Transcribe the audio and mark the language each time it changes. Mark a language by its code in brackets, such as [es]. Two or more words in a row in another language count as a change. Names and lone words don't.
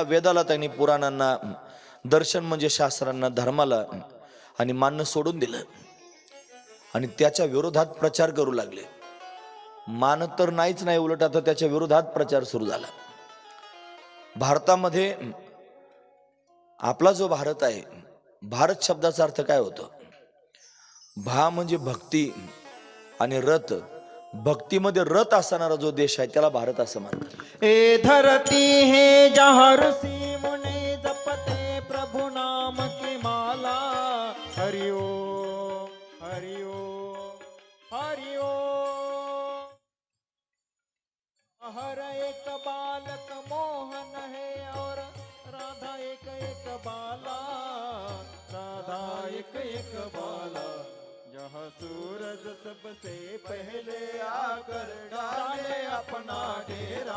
[mr] वेदाला त्यांनी, पुराणांना, दर्शन म्हणजे शास्त्रांना, धर्माला आणि मानणं सोडून दिलं आणि त्याच्या विरोधात प्रचार करू लागले. मानत तर नाहीच नाही, उलट आता त्याच्या विरोधात प्रचार सुरू झाला. भारतामध्ये आपला जो भारत आहे, भारत शब्दाचा अर्थ काय होतो? भा म्हणजे भक्ती आणि रत. भक्तीमध्ये रत असणारा जो देश आहे त्याला भारत असं म्हणतात. [hi] ए धरती है जहाँ ऋषि मुनि जपते प्रभु नाम की माला. हरि ओम हरि ओम हरि ओम. हर एक बालक मोहन है और राधा एक एक बाला. राधा एक एक बाला. जहाँ सूरज सबसे पहले आकर डाले अपना डेरा.